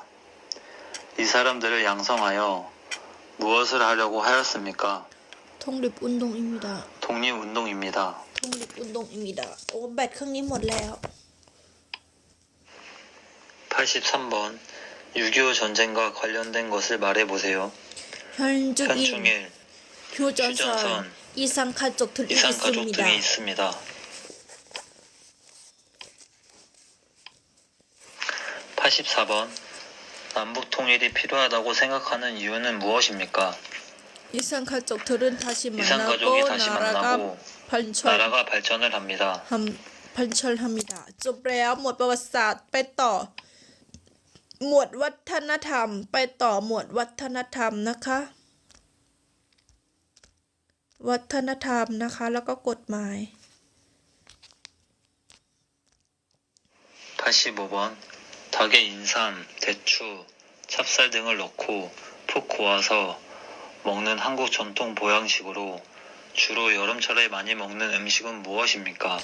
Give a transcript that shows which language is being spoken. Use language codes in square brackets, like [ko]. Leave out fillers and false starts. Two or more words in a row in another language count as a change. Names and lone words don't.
[ko] 이 사람들을 양성하여 무엇을 하려고 하였습니까? 독립운동입니다 독립운동입니다. 독립운동입니다 [th] โอ้แบตเครื่องนี้หมดแล้ว [ko] 83번 6.25 전쟁과 관련된 것을 말해보세요. 현중인 현충일, 휴전선 휴전선, 이상 가족 등이 이산가족 있습니다. 등이 있습니다. 84번 남북 통일이 필요하다고 생각하는 이유는 무엇입니까? 이상 가족들은 다시 이산가족이 만나고 다시 나라가 만나고 발전 나라가 발전을 합니다. [th] พันชลฮามิดาจบแล้วหมวดประวัติศาสตร์ไปต่อ หมวดวัฒนธรรมไปต่อหมวดวัฒนธรรมนะคะ วัฒนธรรมนะคะแล้วก็กฎหมาย [ko] 85번 닭에 인삼, 대추, 찹쌀 등을 넣고 푹 고아서 먹는 한국 전통 보양식으로 주로 여름철에 많이 먹는 음식은 무엇입니까?